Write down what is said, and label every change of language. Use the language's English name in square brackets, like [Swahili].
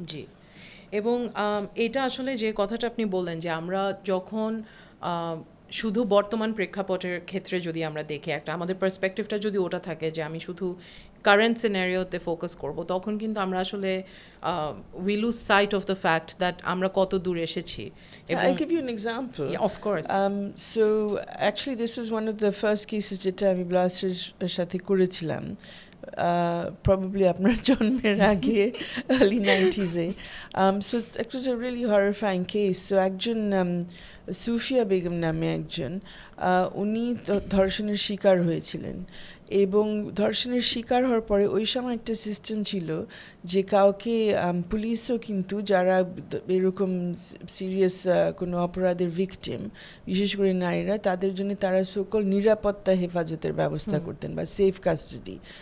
[Bangla] জি, এবং এটা আসলে যে কথাটা আপনি বললেন যে আমরা যখন শুধু বর্তমান প্রেক্ষাপটের ক্ষেত্রে যদি আমরা দেখি, একটা আমাদের পার্সপেক্টিভটা যদি ওটা থাকে যে আমি শুধু কারেন্ট সিনারিওতে ফোকাস করব, তখন কিন্তু আমরা আসলে [English] we lose sight of the fact that [Bangla] আমরা কত দূর এসেছি। [English] I'll give you an example. Yeah, of course. So actually this was one of the first cases [Bangla] যেটা আমি ব্লাস্টের সাথে করেছিলাম, [English] probably [Bangla] আপনার জন্মের আগে [English] early 90s-এ. So it was a really horrifying case. [Bangla] So একজন সুফিয়া বেগম নামে একজন, উনি ধর্ষণের শিকার হয়েছিলেন, এবং ধর্ষণের শিকার হওয়ার পরে ওই সময় একটা সিস্টেম ছিল যে কাউকে পুলিশও কিন্তু যারা এরকম সিরিয়াস কোনো অপরাধের ভিকটিম, বিশেষ করে নারীরা, তাদের জন্য তারা সকল নিরাপত্তা হেফাজতের ব্যবস্থা করতেন বা সেফ কাস্টাডি।